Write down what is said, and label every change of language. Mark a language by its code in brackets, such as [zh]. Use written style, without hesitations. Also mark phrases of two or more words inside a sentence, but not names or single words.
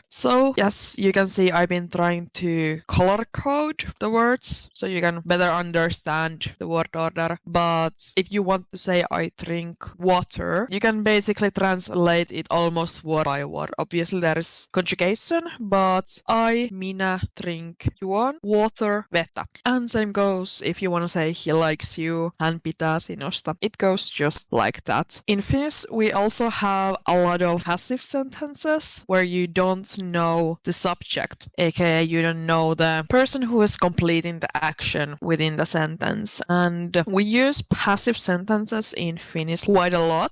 [en] So yes, you can see I've been trying to color code the words so you can better understand the word order. But if you want to say I drink water, you can basically translate it almost word by word. Obviously there is conjugation, but minä drink, juon water, vettä. And same goes if you want to say he likes you, [fi] hän pitää sinusta. [en] It goes just like that. In Finnish, we also have a lot of passive sentences where you don't know the subject, aka you don't know the person who is completing the action within the sentence. And we use passive sentences in Finnish quite a lot.